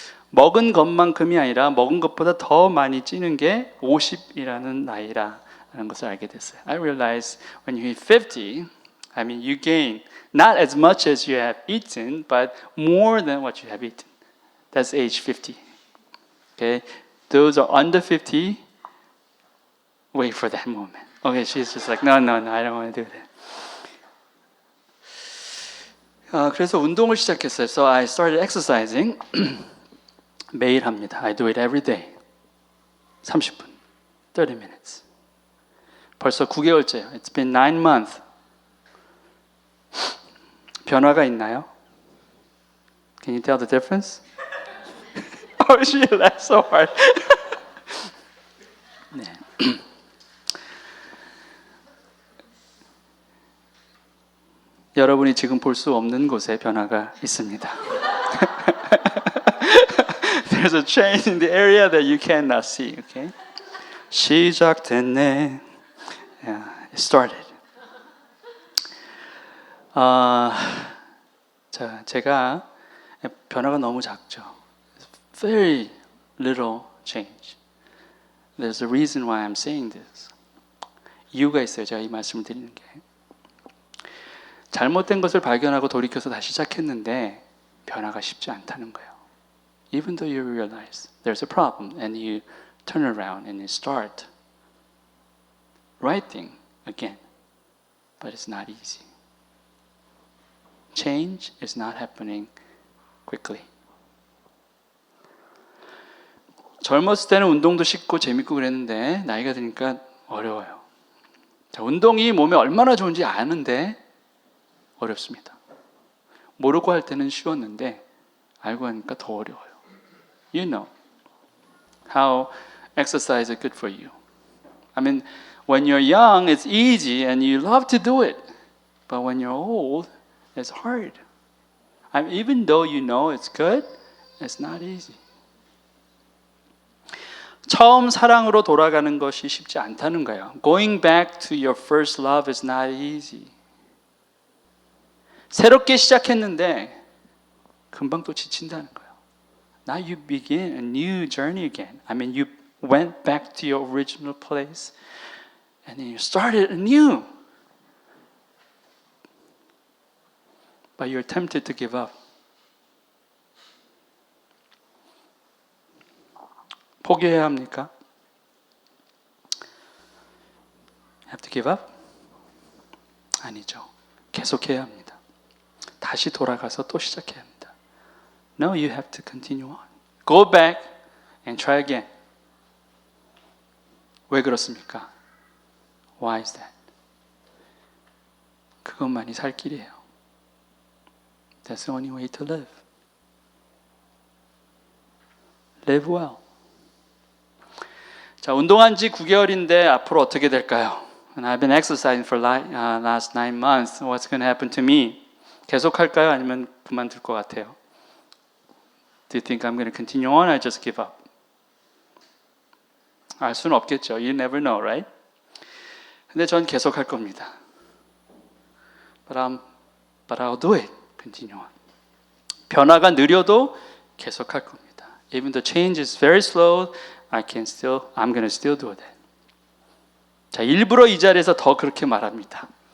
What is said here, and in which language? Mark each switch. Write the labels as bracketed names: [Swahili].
[Korean] 먹은 것만큼이 아니라 먹은 것보다 더 많이 찌는 게 50이라는 나이라는 것을 알게 됐어요. [English] I realized when you hit 50, I mean you gain not as much as you have eaten, but more than what you have eaten. That's age 50. Okay, those are under 50. Wait for that moment. Okay, she's just like, no, I don't want to do that. [Korean] 그래서 운동을 시작했어요. [English] So I started exercising. [Korean] 매일 합니다. [English] I do it every day. [Korean] 30분, [English] 30 minutes. [Korean] 벌써 9개월째요. [English] It's been 9 months. [Korean] 변화가 있나요? [English] Can you tell the difference? Oh, she laughed so hard. [Korean] 네. 여러분이 지금 볼 수 없는 곳에 변화가 있습니다. [English] There's a change in the area that you cannot see. Okay? [Korean] 시작됐네. [English] Yeah, it started. [Korean] 자, 제가 변화가 너무 작죠. [English] Very little change. There's a reason why I'm saying this. [Korean] 이유가 있어요. 제가 이 말씀을 드리는 게. 잘못된 것을 발견하고 돌이켜서 다시 시작했는데 변화가 쉽지 않다는 거예요. [English] Even though you realize there's a problem and you turn around and you start right thing again, but it's not easy. Change is not happening quickly. [Korean] 젊었을 때는 운동도 쉽고 재밌고 그랬는데 나이가 드니까 어려워요. 자, 운동이 몸에 얼마나 좋은지 아는데 어렵습니다. 모르고 할 때는 쉬웠는데 알고 하니까 더 어려워요. [English] You know how exercise is good for you. I mean, when you're young, it's easy and you love to do it. But when you're old, it's hard. I mean, even though you know it's good, it's not easy. [Korean] 처음 사랑으로 돌아가는 것이 쉽지 않다는 거예요. [English] Going back to your first love is not easy. [Korean] 새롭게 시작했는데 금방 또 지친다는 거예요. [English] Now you begin a new journey again. I mean, you went back to your original place and then you started anew. But you're tempted to give up. [Korean] 포기해야 합니까? [English] Have to give up? [Korean] 아니죠. 계속해야 합니다. 다시 돌아가서 또 시작해야 합니다. [English] No, you have to continue on. Go back and try again. [Korean] 왜 그렇습니까? [English] Why is that? [Korean] 그것만이 살 길이에요. [English] That's the only way to live. Live well. [Korean] 자, 운동한 지 9개월인데 앞으로 어떻게 될까요? [English] And I've been exercising for last 9 months. What's going to happen to me? [Korean] 계속할까요? 아니면 그만둘 것 같아요? [English] Do you think I'm going to continue on or just give up? [Korean] 알 수는 없겠죠. [English] You never know, right? [Korean] 근데 전 계속할 겁니다. [English] But I'll do it. Continue on. [Korean] 변화가 느려도 계속할 겁니다. [English] Even the change is very slow, I'm going to still do that. [Korean] 자, 일부러 이 자리에서 더 그렇게 말합니다.